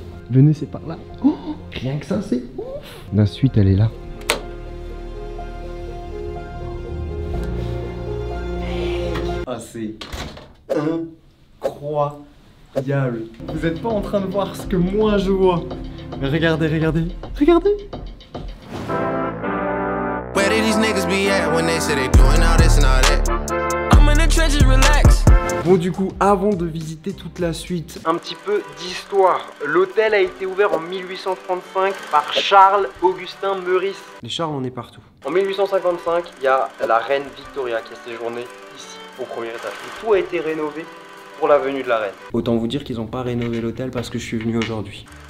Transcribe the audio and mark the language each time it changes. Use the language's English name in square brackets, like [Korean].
[French] Venez, c'est par là. Oh, rien que ça, c'est ouf. La suite, elle est là. Ah, c'est incroyable. Vous n'êtes pas en train de voir ce que moi je vois. Mais regardez, regardez, regardez. [English] Where did these niggas be at when they say they doing all this and all that? I'm in the trenches, relax. [French] Bon, du coup, avant de visiter toute la suite, un petit peu d'histoire. L'hôtel a été ouvert en 1835 par Charles-Augustin Meurice. Les Charles, on est partout. En 1855, il y a la reine Victoria qui a séjourné ici, au premier étage. Et tout a été rénové pour la venue de la reine. Autant vous dire qu'ils n'ont pas rénové l'hôtel parce que je suis venu aujourd'hui.